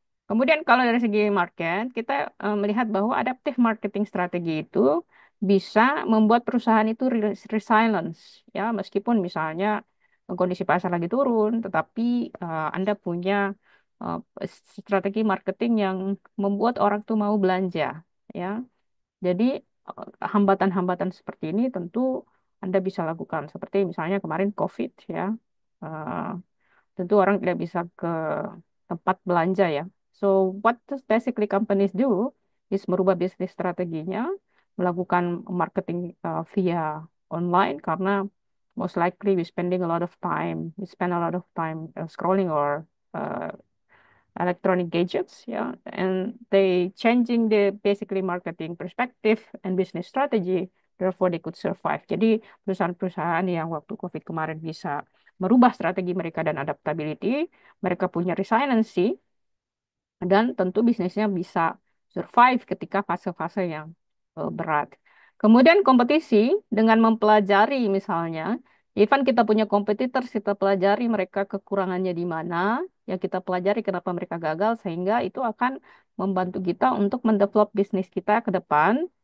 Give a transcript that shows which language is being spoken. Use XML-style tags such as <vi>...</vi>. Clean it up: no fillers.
<id>Kemudian kalau dari segi market, kita melihat bahwa adaptive marketing strategi itu bisa membuat perusahaan itu resilience, ya meskipun misalnya kondisi pasar lagi turun, tetapi Anda punya uh, strategi marketing yang membuat orang tuh mau belanja, ya. Jadi hambatan-hambatan seperti ini tentu Anda bisa lakukan, seperti misalnya kemarin COVID, ya. Uh, Tentu orang tidak bisa ke tempat belanja ya.</id> <en>So what does basically companies do is</en> <id>merubah bisnis strateginya, melakukan marketing via online</id> <en>karena most likely we spend a lot of time scrolling or uh, electronic gadgets, yeah, and they changing the basically marketing perspective and business strategy therefore they could survive.</en> <id>Jadi perusahaan-perusahaan yang waktu COVID kemarin bisa merubah strategi mereka dan adaptability, mereka punya resiliency, dan tentu bisnisnya bisa survive ketika fase-fase yang berat. Kemudian kompetisi dengan mempelajari misalnya, even kita punya competitors, kita pelajari mereka kekurangannya di mana, ya kita pelajari kenapa mereka gagal, sehingga itu akan membantu kita untuk mendevelop bisnis kita ke depan.</id>